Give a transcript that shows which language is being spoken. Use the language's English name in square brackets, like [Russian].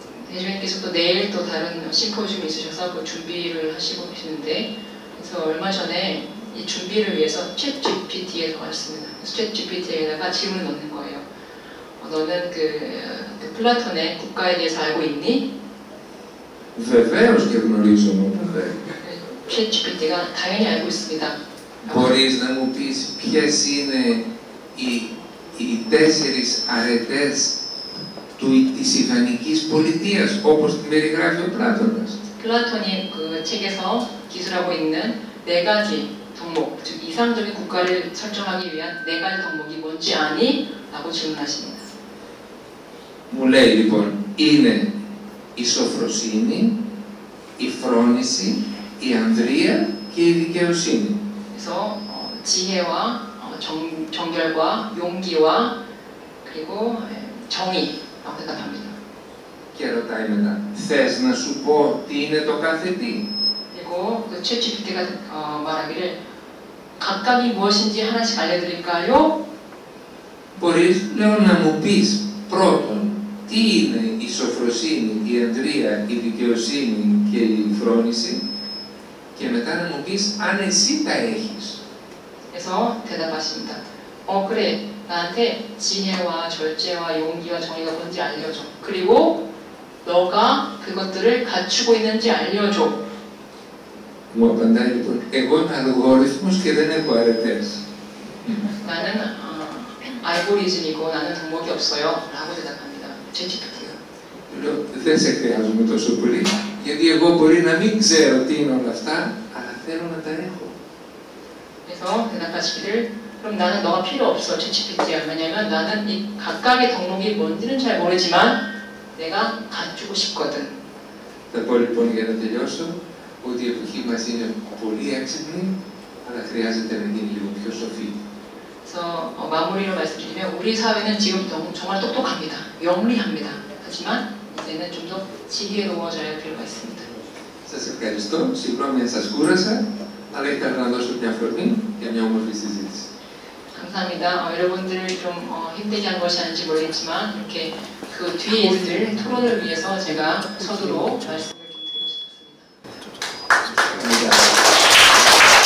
[Korean] 대주님께서 또 내일 또 다른 심포지움이 있으셔서 그 준비를 하시고 계시는데 그래서 얼마 전에 이 준비를 위해서 챗GPT에 들어갔습니다. 챗GPT에다가 질문을 넣는 거예요. 너는 그 플라톤의 국가에 대해서 알고 있니? [Greek] Βεβαίως και γνωρίζω, [Korean] 챗GPT가 당연히 알고 있습니다. [Greek] Μπορείς να μου πεις ποιες είναι οι 4 αρετές της ιδανικής πολιτείας, όπως την περιγράφει ο Πλάτωνας? [Korean] 플라톤이 그 책에서 기술하고 있는 4가지 덕목, 즉 이상적인 국가를 설정하기 위한 4가지 덕목이 뭔지 아니? 라고 질문하십니다. [Greek] Μου λέει λοιπόν, είναι η σοφροσύνη, η φρόνηση, η ανδρεία και η δικαιοσύνη. [Korean] 그래서 지혜와 정결과 용기와 그리고 정의라고 대답합니다. [Greek] Και ρωτάει μετά, θες να σου πω τι είναι το κάθε τι? [Korean] 그리고 그 챗GPT가 말하기를 각각이 무엇인지 하나씩 알려드릴까요? [Greek] Μπορείς, λέω, να μου πεις πρώτον τι είναι η σοφροσύνη, η ανδρεία, η δικαιοσύνη και η φρόνηση Και μετά να μου πεις αν εσύ τα έχεις. [Korean] 그래서 대답하십니다. 그래. 나한테 지혜와 절제와 용기와 정의가 뭔지 알려줘. 그리고 너가 그것들을 갖추고 있는지 알려줘. [Greek] Μου απαντάει λοιπόν, εγώ είμαι αλγόριθμος και δεν έχω αρετές. [Korean] 나는 알고리즘이고 나는 덕목이 없어요. 라고 대답합니다. ChatGPT가. [Greek] Λέω, δεν σε χρειάζομαι τόσο πολύ, γιατί εγώ μπορεί να μην ξέρω τι είναι όλα αυτά, αλλά θέλω να τα έχω. [Korean] 그래서 대답하시기를 그럼 나는 너가 필요 없어, ChatGPT야. 왜냐면 나는 이 각각의 덕목이 뭔지는 잘 모르지만 내가 갖추고 싶거든. [Greek] Θα πω λοιπόν για να τελειώσω ότι η εποχή μας είναι πολύ έξυπνη, αλλά χρειάζεται να γίνει λίγο πιο σοφή. [Korean] 그래서 마무리로 말씀드리면 우리 사회는 지금 정말 똑똑합니다. 영리합니다. 하지만 이제는 좀 더 지혜로워져야 할 필요가 있습니다. [Greek] Σας ευχαριστώ, συγγνώμη αν σας κούρασα, αλλά ήθελα να δώσω μια αφορμή για μια όμορφη συζήτηση. [Korean] 감사합니다. 여러분들을 좀 힘들게 한 것이 아닌지 모르겠지만 이렇게 그 뒤에 있을 토론을 위해서 제가 서두로 말씀을 좀 드리고 싶었습니다.